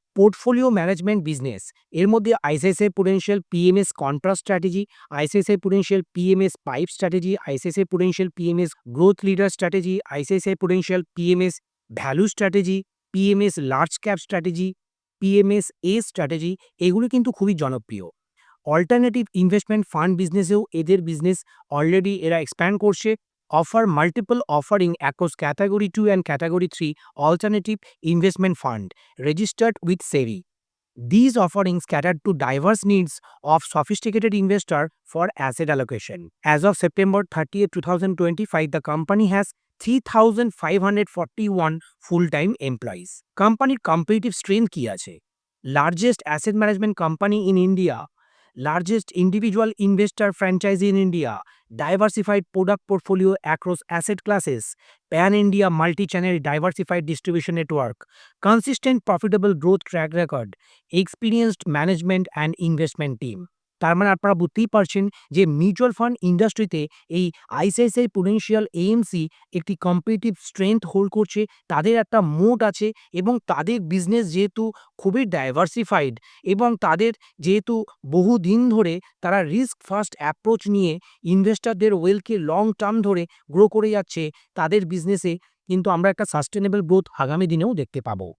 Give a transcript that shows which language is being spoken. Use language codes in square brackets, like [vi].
[bn] Portfolio management business, এর মধ্যে ICICI Prudential PMS contrast strategy, ICICI Prudential PMS pipe strategy, ICICI Prudential PMS growth leader strategy, ICICI Prudential PMS value strategy, PMS large cap strategy, PMS এ strategy, এগুলো কিন্তু খুবই জনপ্রিয়। Alternative investment fund বিজনেসেও এদের business already এরা expand করছে। [en] Offer multiple offering across category 2 and category 3 alternative investment fund registered with SEBI. These offerings cater to diverse needs of sophisticated investor for asset allocation. As of September 30th, 2025, the company has 3,541 full-time employees. [bn] কোম্পানির competitive strength কি আছে? [en] Largest asset management company in India, largest individual investor franchise in India, diversified product portfolio across asset classes, pan-India multi-channel diversified distribution network, consistent profitable growth track record, experienced management and investment team. [bn] তার মানে আপনারা বুঝতেই পারছেন যে mutual fund ইন্ডাস্ট্রিতে এই ICICI Prudential AMC একটি competitive strength hold করছে। তাদের একটা মোট আছে এবং তাদের বিজনেস যেহেতু খুবই ডাইভার্সিফাইড এবং তাদের যেহেতু বহুদিন ধরে তারা রিস্ক ফার্স্ট অ্যাপ্রোচ নিয়ে ইনভেস্টরদের ওয়েলকে লং টার্ম ধরে গ্রো করে যাচ্ছে, তাদের বিজনেসে কিন্তু আমরা একটা সাস্টেনেবল গ্রোথ আগামী দিনেও দেখতে পাবো।